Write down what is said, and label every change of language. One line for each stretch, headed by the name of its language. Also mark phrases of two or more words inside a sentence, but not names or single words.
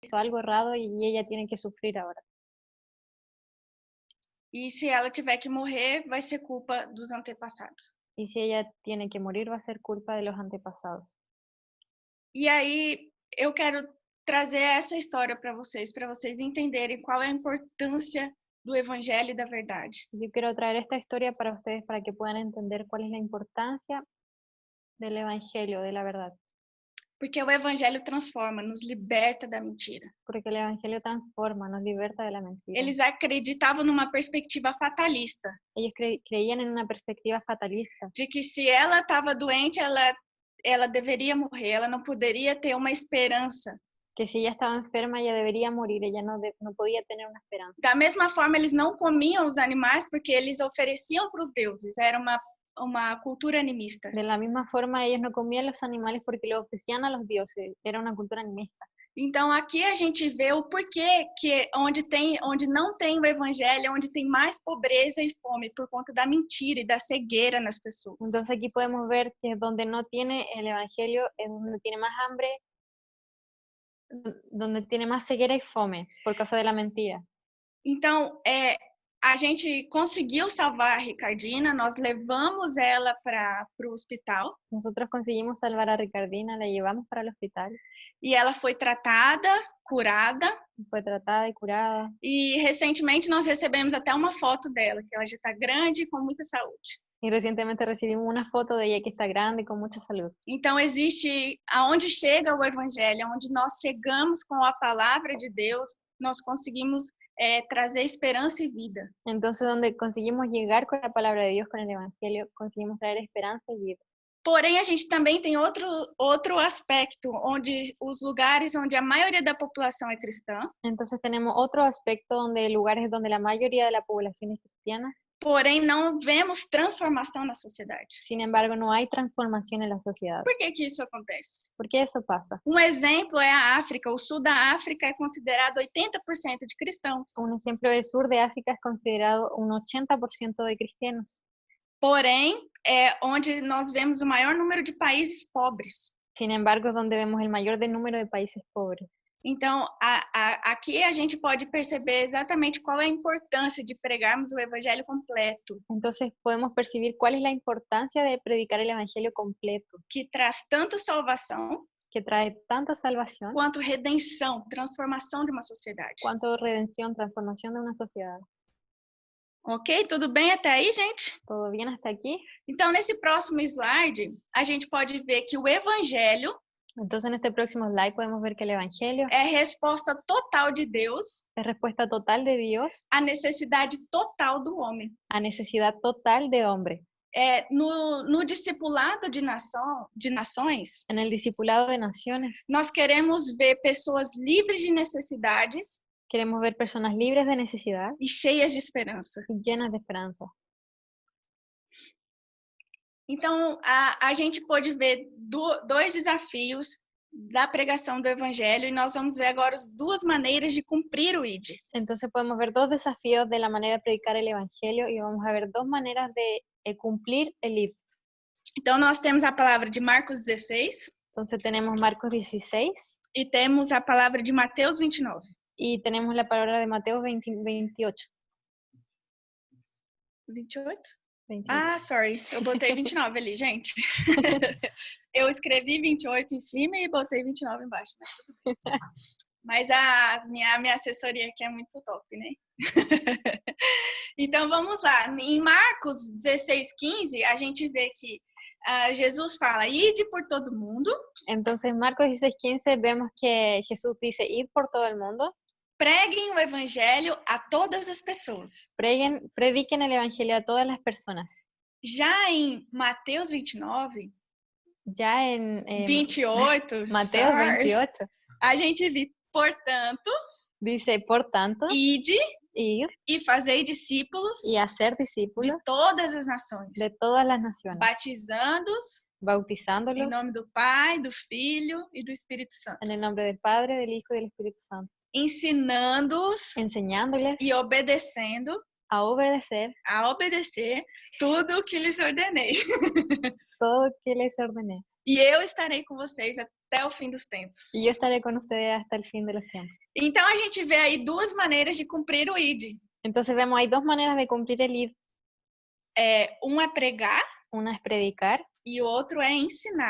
Spanish: hizo algo errado y ella tiene que sufrir ahora.
Portuguese: E se ela tiver que morrer, vai ser culpa dos antepassados.
Spanish: Y si ella tiene que morir, va a ser culpa de los antepasados.
Portuguese: E aí eu quero trazer essa história para vocês entenderem qual é a importância do evangelho e da verdade.
Spanish: Yo quiero traer esta historia para ustedes para que puedan entender cuál es la importancia del evangelio, de la verdad.
Portuguese: Porque o evangelho transforma, nos liberta da mentira.
Spanish: Porque el evangelio transforma, nos liberta de la mentira.
Portuguese: Eles acreditavam numa perspectiva fatalista,
Spanish: Ellos creían en una perspectiva fatalista,
Portuguese: de que se ela estava doente, ela deveria morrer, ela não poderia ter uma esperança.
Spanish: que si ella estaba enferma, ella debería morir, ella no podía tener una esperanza.
Portuguese: Da mesma forma, eles não comiam os animais porque eles ofereciam para os deuses, era uma cultura animista.
Spanish: De la misma forma, ellos no comían los animales porque los ofrecían a los dioses, era una cultura animista.
Portuguese: Então aqui a gente vê o porquê que onde não tem o evangelho, onde tem mais pobreza e fome por conta da mentira e da cegueira nas pessoas.
Spanish: Entonces aquí podemos ver que donde no tiene el evangelio es donde tiene más hambre, donde tiene más ceguera y fome por causa de la mentira.
Portuguese: Então, a gente conseguiu salvar a Ricardina, nós levamos ela para o hospital.
Spanish: Nosotros conseguimos salvar a Ricardina, la llevamos para el hospital.
Portuguese: E ela foi tratada, curada.
Spanish: Fue tratada y curada.
Portuguese: E recentemente nós recebemos até uma foto dela, que ela já está grande e com muita saúde.
Spanish: Y recientemente recibimos una foto de ella que está grande y con mucha salud.
Portuguese: Então existe, aonde chega o evangelho, onde nós chegamos com a palavra de Deus, nós conseguimos trazer esperança e vida.
Spanish: Entonces donde conseguimos llegar con la palabra de Dios, con el evangelio, conseguimos traer esperanza y vida.
Portuguese: Porém, a gente também tem outro aspecto, onde os lugares onde a maioria da população é cristã.
Spanish: Entonces tenemos otro aspecto donde lugares donde la mayoría de la población es cristiana.
Portuguese: Porém, não vemos transformação na sociedade.
Spanish: Sin embargo, no hay transformación en la sociedad.
Portuguese: Por que isso acontece?
Spanish: ¿Por qué eso pasa?
Portuguese: Um exemplo é a África. O sul da África é considerado 80% de cristãos.
Spanish: Un ejemplo del sur de África es considerado un 80% de cristianos.
Portuguese: Porém, é onde nós vemos o maior número de países pobres.
Spanish: Sin embargo, es donde vemos el mayor número de países pobres.
Portuguese: Então, aqui a gente pode perceber exatamente qual é a importância de pregarmos o evangelho completo.
Spanish: Entonces podemos percibir cuál es la importancia de predicar el evangelio completo,
Portuguese: que traz tanto salvação,
Spanish: que trae tanta salvación,
Portuguese: quanto redenção, transformação de uma sociedade.
Spanish: Cuanto redención, transformación de una sociedad.
Portuguese: Ok? Tudo bem até aí, gente?
Spanish: ¿Todo bien hasta aquí?
Portuguese: Então, nesse próximo slide, a gente pode ver que o evangelho
Spanish: Entonces en este próximo slide podemos ver que el evangelio
Portuguese: é resposta total de Deus
Spanish: es respuesta total de Dios
Portuguese: à necessidade total do homem.
Spanish: a necesidad total de hombre.
Portuguese: No discipulado de nações,
Spanish: En el discipulado de naciones,
Portuguese: nós queremos ver pessoas livres de necessidades
Spanish: queremos ver personas libres de necesidad
Portuguese: e cheias de esperança.
Spanish: y llenas de esperanza.
Portuguese: Então, a gente pode ver dois desafios da pregação do evangelho e nós vamos ver agora as duas maneiras de cumprir o ID.
Spanish: Entonces podemos ver dos desafíos de la manera de predicar el evangelio y vamos a ver dos maneras de cumplir el ID.
Portuguese: Então, nós temos a palavra de Marcos 16.
Spanish: Entonces tenemos Marcos 16.
Portuguese: E temos a palavra de Mateus 29.
Spanish: Y tenemos la palabra de Mateo 28. 28? 28.
Portuguese: Ah, sorry, eu botei 29 ali, gente. Eu escrevi 28 em cima e botei 29 embaixo. Mas a minha assessoria aqui é muito top, né? Então, vamos lá. Em Marcos 16:15, a gente vê que Jesus fala, ide por todo mundo.
Spanish: Entonces, Marcos 16:15 vemos que Jesús dice, id por todo el mundo.
Portuguese: Preguem o evangelho a todas as pessoas.
Spanish: Prediquen el evangelio a todas las personas.
Portuguese: Já em Mateus 29,
Spanish: ya en 28, Mateo sorry, 28,
Portuguese: a gente vê, portanto,
Spanish: dice, por tanto,
Portuguese: ide
Spanish: ir
Portuguese: e fazei discípulos
Spanish: y hacer discípulos
Portuguese: de todas as nações,
Spanish: de todas las naciones,
Portuguese: batizando-os
Spanish: bautizándolos
Portuguese: em nome do Pai, do Filho e do Espírito Santo,
Spanish: en el nombre del Padre, del Hijo y del Espíritu Santo,
Portuguese: ensinando-os
Spanish: enseñándoles
Portuguese: e obedecendo
Spanish: a obedecer
Portuguese: tudo o que lhes ordenei.
Spanish: todo lo que les ordené.
Portuguese: E eu estarei com vocês até o fim dos tempos.
Spanish: Y yo estaré con ustedes hasta el fin de los tiempos.
Portuguese: Então a gente vê aí duas maneiras de cumprir o ID.
Spanish: Entonces vemos, hay dos maneras de cumplir el ID.
Portuguese: Um é pregar
Spanish: Una es predicar
Portuguese: e o outro é ensinar.